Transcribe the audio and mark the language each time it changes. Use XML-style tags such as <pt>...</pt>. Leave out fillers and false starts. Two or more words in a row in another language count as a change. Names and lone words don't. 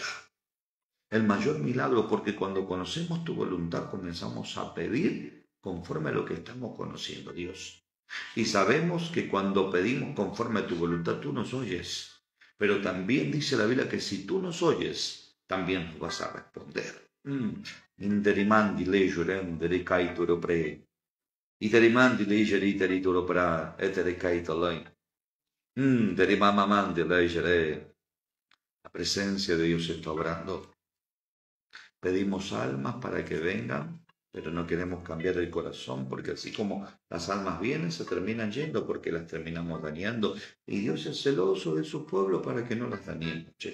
<es>El mayor milagro, porque cuando conocemos tu voluntad comenzamos a pedir conforme a lo que estamos conociendo, Dios. Y sabemos que cuando pedimos conforme a tu voluntad, tú nos oyes. Pero también dice la Biblia que si tú nos oyes, también nos vas a responder. Interimandi legere caituro pre. Iterimandi legere iterituro pra. Etere caitolai. Terimamamandi legere. La presencia de Dios está obrando. Pedimos almas para que vengan, pero no queremos cambiar el corazón, porque así como las almas vienen, se terminan yendo porque las terminamos dañando. Y Dios es celoso de su pueblo para que no las dañemos.</es>